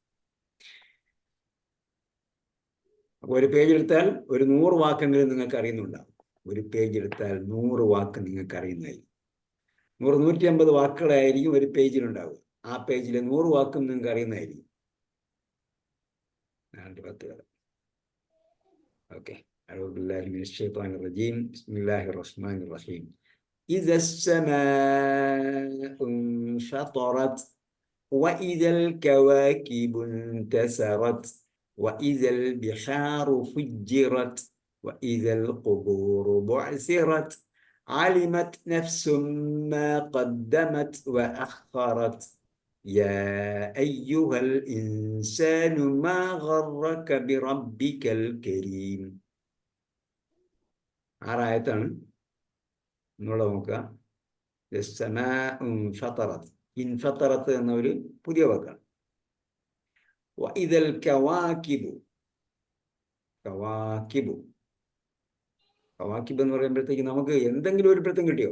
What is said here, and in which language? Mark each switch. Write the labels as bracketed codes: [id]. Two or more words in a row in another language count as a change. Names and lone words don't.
[ml] അപ്പോൾ ഒരു പേജ് എടുത്താൽ ഒരു 100 വാക്കെങ്കിലും നിങ്ങൾക്ക് അറിയുന്നുണ്ടാവും. ഒരു പേജ് എടുത്താൽ 100 വാക്ക് നിങ്ങൾക്ക് അറിയുന്നതായി. 100-150 വാക്കുകളായിരിക്കും ഒരു പേജിലുണ്ടാവുക. ആ പേജിലെ 100 വാക്കും നിങ്ങൾക്ക് അറിയുന്നതായിരിക്കും. 10 ഓക്കെ. [ar] أعوذ بالله من الشيطان الرجيم. بسم الله الرحمن الرحيم. إذا السماء انشطرت وإذا الكواكب انتثرت وإذا البحار فجرت وإذا القبور بعثرت علمت نفس ما قدمت وأخرت يا أيها الإنسان ما غرك بربك الكريم. [ml] ആറായത്താണ് നിങ്ങളോട് നോക്കുക. ഇൻഫത്തറത്ത് എന്ന ഒരു പുതിയ വാക്കാണ്. [ar] وإذا الكواكب, [ml] കവാകിബു എന്ന് പറയുമ്പോഴത്തേക്ക് നമുക്ക് എന്തെങ്കിലും ഒരു പിടുത്തം കിട്ടിയോ?